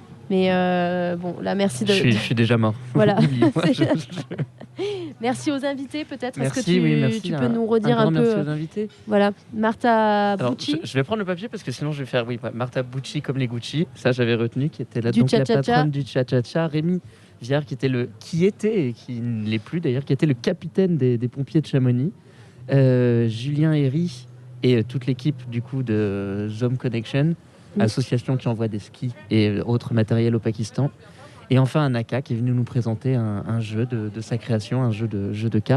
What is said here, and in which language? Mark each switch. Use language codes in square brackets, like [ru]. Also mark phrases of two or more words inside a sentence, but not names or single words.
[fr] Mais bon, là, merci de... Je suis déjà mort. Voilà. Merci aux invités, peut-être. Est-ce que tu peux nous redire un peu merci aux invités. Voilà, Martha Bucci. Je vais prendre le papier parce que sinon je vais faire Martha Bucci comme les Gucci. Ça, j'avais retenu, qui était là Du donc la cha-cha-cha. patronne du cha-cha-cha. Rémi Viard, qui était et qui ne l'est plus d'ailleurs, qui était le capitaine des pompiers de Chamonix. Julien Herry et toute l'équipe du coup de Zom Connection, association qui envoie des skis et autres matériel au Pakistan. Et enfin, Anaka qui est venu nous présenter un jeu de sa création, un jeu de cartes.